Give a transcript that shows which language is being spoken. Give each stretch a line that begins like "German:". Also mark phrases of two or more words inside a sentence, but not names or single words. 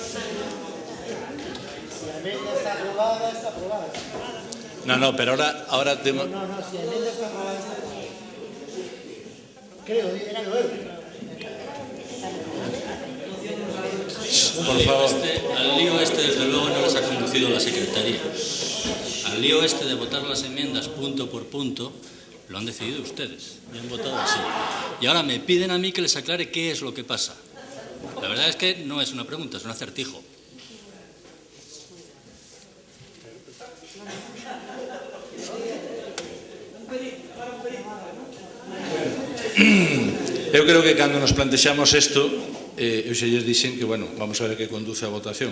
Spanish: No, pero ahora temos...
Galician: No, si a emenda está aprobada... Creo Por favor.
Spanish: Al lío desde luego, no les ha conducido la Secretaría. Al lío de votar las enmiendas punto por punto, lo han decidido ustedes. Y han votado así. Y ahora me piden a mí que les aclare qué es lo que pasa. La verdad es que no es una pregunta, es un acertijo.
Galician: Eu creo que cando nos plantexamos isto, eu xa lles dixen que, vamos a ver que conduce a votación.